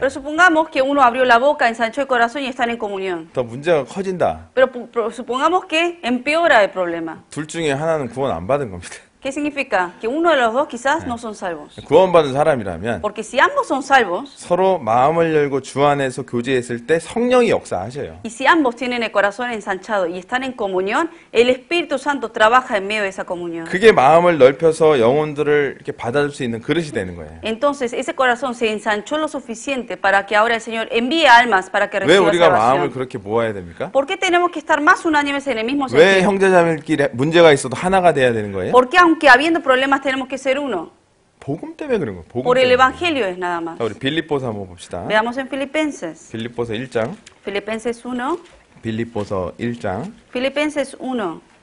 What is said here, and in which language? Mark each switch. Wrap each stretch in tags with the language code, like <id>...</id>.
<es>Pero supongamos que uno abrió la boca, ensanchó el corazón y están en comunión.</es> <ko>더 문제가 커진다.</ko> <es>Pero supongamos que empeora el problema.</es> <ko>둘 중에 하나는 구원 안 받은 겁니다.</ko> <es>¿Qué significa? Que uno de los dos quizás no son salvos.</es> <ko>구원받은 사람이라면</ko> <es>Porque si ambos son salvos,</es> <ko>서로 마음을 열고 주 안에서 교제했을 때 성령이 역사하셔요.</ko> <es>y si ambos tienen el corazón ensanchado y están en comunión, el Espíritu Santo trabaja en medio de esa comunión.</es> <ko>그게 마음을 넓혀서 영혼들을 이렇게 받아줄 수 있는 그릇이 되는 거예요.</ko> <es>Entonces, ese corazón se ensanchó lo suficiente para que ahora el Señor envíe almas para que</es> <ko>왜</ko> <es>reciban</es> <ko>우리가 마음을</ko> <es>salvación.</es> <ko>그렇게 모아야 됩니까?</ko> <es>¿Por qué tenemos que estar más unánimes en el mismo</es> <ko>왜</ko> <es>sentido?</es> <ko>형제자매끼리 문제가 있어도 하나가 돼야 되는 거예요?</ko> <es>¿Por qué aunque habiendo problemas tenemos que ser uno?</es> <ko>복음 때문에 그런 거예요. 복음</ko> <es>Por el Evangelio es nada más.</es> <ko>자, 우리 빌립보서 한번 봅시다.</ko> <es>Veamos en Filipenses.</es> <ko>빌립보서 1장.</ko> <es>Filipenses 1.</es> <ko>빌립보서 1장.</ko> <es>Filipenses 1.</es>